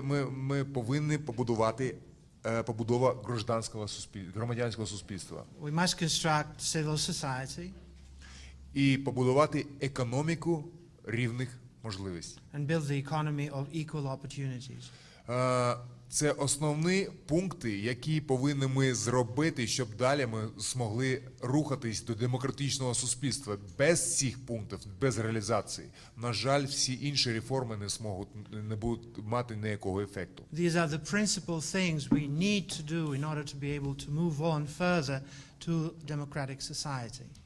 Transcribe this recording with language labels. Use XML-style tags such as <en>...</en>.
<uk>Ми повинні побудувати побудова громадянського суспільства.</uk> <en>We must construct civil society.</en> <uk>І побудувати економіку рівних можливостей.</uk> <en>And build the economy of equal opportunities.</en> <uk>Це основні пункти, які повинні ми зробити, щоб далі ми змогли рухатись до демократичного суспільства. Без цих пунктів, без реалізації, на жаль, всі інші реформи не будуть мати ніякого ефекту.</uk> <en>These are the principal things we need to do in order to be able to move on further to democratic society.</en>